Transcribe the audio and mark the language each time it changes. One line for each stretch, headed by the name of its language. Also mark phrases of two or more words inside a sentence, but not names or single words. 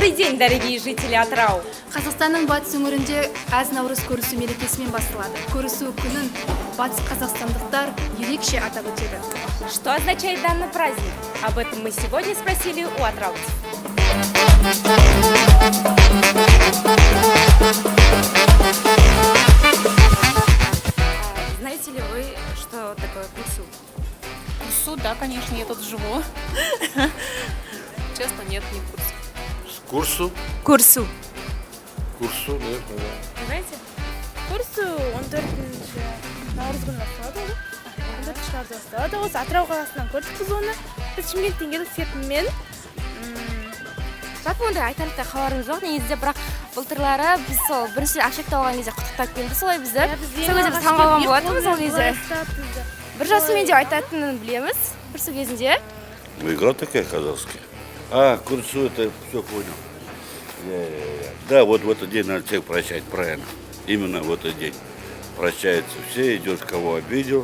Russian: день, дорогие жители Атырау!
Kazakh: Қазақстанның батыс өңірінде әз наурыз көрісу мерекесімен басталады. Көрісу күнін батыс қазақстандықтар ерекше атап өтеді.
Russian: Что означает данный праздник? Об этом мы сегодня спросили у атырауцев. Знаете ли вы, что такое курсу? Курсу, да, конечно, я тут живу. Честно, нет, не в курсе. Курсу? Курсу. Курсу, нет, Вы знаете?
Kazakh: Курсу 14-ші наурыз күні басталады. 14-ші наурыз басталады. Осы Атырау қаласынан көрдік оны. Біз Шымкенттен келдік серпінмен. Жалпы ондай айтарлықтай хабарымыз жоқ. Негізінде бірақ былтырлары біз сол бірінші ашекті алған кезде құттықтап келді солай бізді. Сол кезде біз таңғалған болатынбыз ол кезде. Бір жасымен деп айтатынын білеміз. Курсу кезінде.
Russian: Игра такая казахская. А, курсу, это все понял. Да, вот в этот день надо всех прощать, правильно. Именно в этот день. Прощаются все, идет кого обидел.